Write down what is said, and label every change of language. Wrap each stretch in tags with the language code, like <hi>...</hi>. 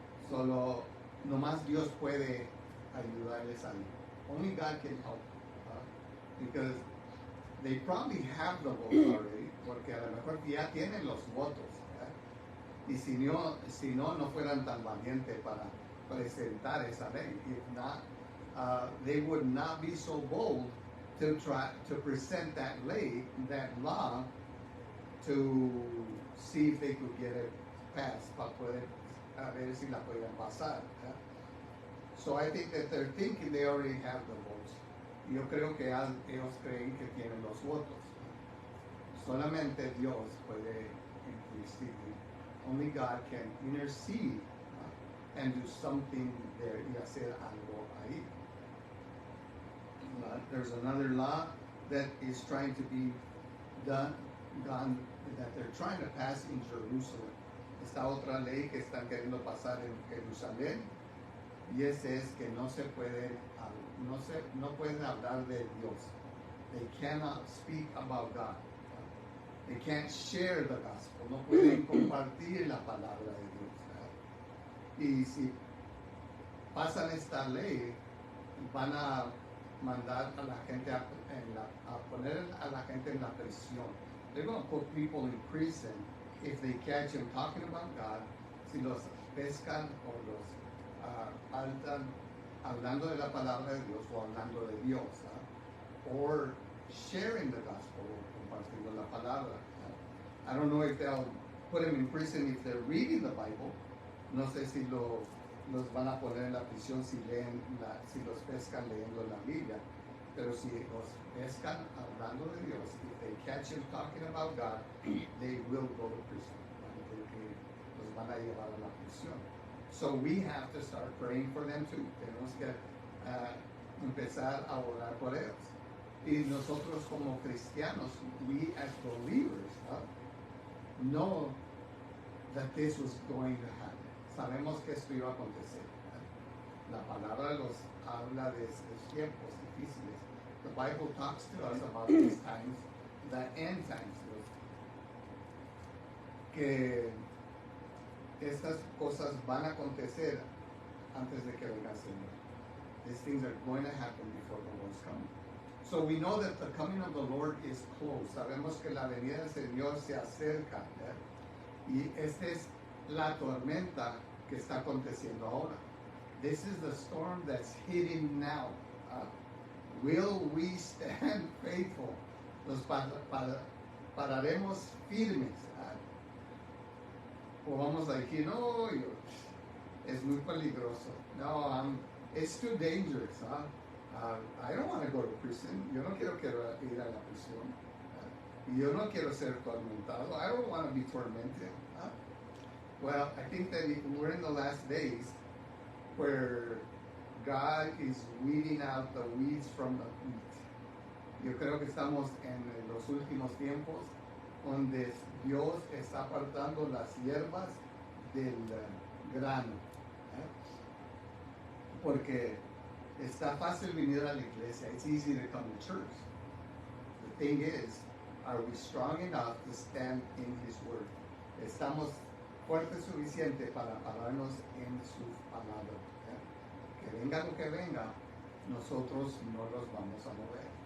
<es>Solo, nomás Dios puede ayudarles ahí.</es> <en>Only God can help. Because they probably have the votes already,</en> <es>porque a lo mejor ya tienen los votos. Y si no, no fueran tan valientes para presentar esa ley.</es> <en>If not, they would not be so bold to try to present that law, to see if they could get it passed,</en> <es>para poder a ver si la podían pasar.</es> <en>So I think that they're thinking they already have the votes.</en> <es>Yo creo que ellos creen que tienen los votos. Solamente Dios puede interceder.</es> <en>Only God can intercede and do something there</en> <es>y hacer algo ahí.</es> <en>There's another law that is trying to be done, that they're trying to pass in Jerusalem.</en> <es>Esta otra ley que están queriendo pasar en Jerusalén, y ese es que no pueden hablar de Dios.</es> <en>They cannot speak about God. They can't share the gospel.</en> <es>No pueden compartir la palabra de Dios. Y si pasan esta ley, van a mandar a la gente a poner a la gente en la prisión.</es> <en>They're going to put people in prison if they catch them talking about God,</en> <es>si los pescan o los altan hablando de la palabra de Dios o hablando de Dios,</es> <en>or sharing the gospel,</en> <es>o compartiendo la palabra.</es> <en>I don't know if they'll put them in prison if they're reading the Bible.</en> <es>No sé si los van a poner en la prisión si los pescan leyendo la Biblia. Pero si los pescan hablando de Dios,</es> <en>if they catch him talking about God, they will go to prison.</en> <es>Los van a llevar a la prisión.</es> <en>So we have to start praying for them too.</en> <es>Tenemos que empezar a orar por ellos. Y nosotros como cristianos,</es> <en>we as believers, know that this was going to happen.</en> <es>Sabemos que esto iba a acontecer. La palabra los habla de estos tiempos difíciles.</es> <en>The Bible talks to us about these times, the end times.</en> <es>Que estas cosas van a acontecer antes de que venga el Señor.</es> <en>These things are going to happen before the Lord's coming. So we know that the coming of the Lord is close.</en> <es>Sabemos que la venida del Señor se acerca. Y esta es la tormenta que está aconteciendo ahora.</es> <en>This is the storm that's hitting now. Will we stand faithful?</en> <es>Nos pararemos firmes. O vamos a decir, no, es muy peligroso.</es> <en>No, it's too dangerous. I don't want to go to prison.</en> <es>Yo no quiero ir a la prisión. Yo no quiero ser tormentado.</es> <en>I don't want to be tormented. Well, I think that we're in the last days where God is weeding out the weeds from the wheat. Yo creo que estamos en los últimos tiempos donde Dios está apartando las hierbas del grano.</en> <es>Porque está fácil venir a la iglesia.</es> <en>It's easy to come to church. The thing is, are we strong enough to stand in His Word?</en> <es>Estamos fuertes suficiente para pararnos en su palabra. Que venga lo que venga, nosotros no los vamos a mover.</es>